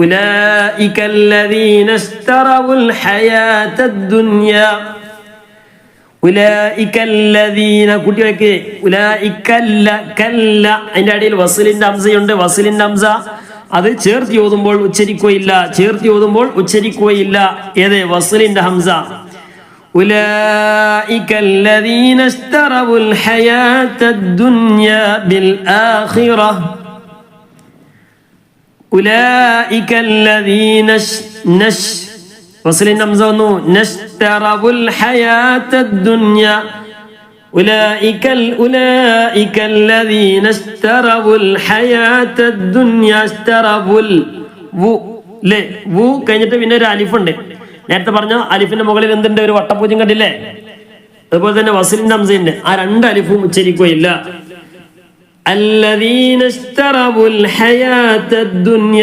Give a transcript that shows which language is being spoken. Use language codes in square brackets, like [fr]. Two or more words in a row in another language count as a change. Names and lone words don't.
[ml] കൂട്ടി വയ്ക്ക്. അതിന്റെ അടിയിൽ വസിലിന്റെ ഹംസയുണ്ട്. വസിലിന്റെ ഹംസ അത് ചേർത്തി ഓതുമ്പോൾ ഉച്ചരിക്കുകയില്ല. ഏത്? വസിലിന്റെ ഹംസ. [ar] أولئك الذين اشتروا الحياة الدنيا بالآخرة أولئك الذين وصلنا مزونو نشتروا الحياة الدنيا أولئك الذين اشتروا الحياة الدنيا اشتروا [ml] കഴിഞ്ഞിട്ട് പിന്നെ ഒരു അലിഫുണ്ട്. നേരത്തെ പറഞ്ഞ അലിഫിന്റെ മുകളിൽ എന്തുണ്ട്? ഒരു വട്ടപൂജ്യം കണ്ടില്ലേ? അതുപോലെ തന്നെ വസിലിന്റെ ഹംസയുണ്ട്. ആ 2 അലിഫും ഉച്ചരിക്കുകയില്ല. [ar] الذين اشتروا الحياة الدنيا.